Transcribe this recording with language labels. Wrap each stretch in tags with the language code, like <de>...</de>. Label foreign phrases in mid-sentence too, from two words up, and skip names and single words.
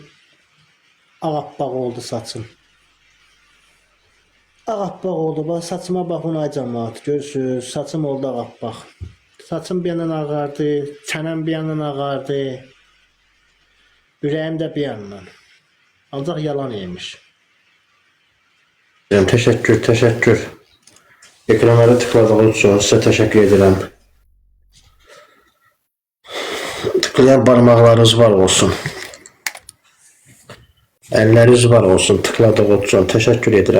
<az>Ağappaq oldu saçım. Ağappaq oldu. Bax, saçıma baxın ay cəmaat. Görürsünüz, saçım oldu ağappaq. Saçım bir yandan ağardı, çənəm bir yandan ağardı. Ürəyim də bir yandan. Ancaq yalan imiş.</az> <tr>Teşekkür. Ekranlara tıkladığınız için size teşekkür ederim. Tıklayan parmaklarınız var olsun. Elleriniz var olsun. Tıkladığınız için teşekkür ederim.</tr>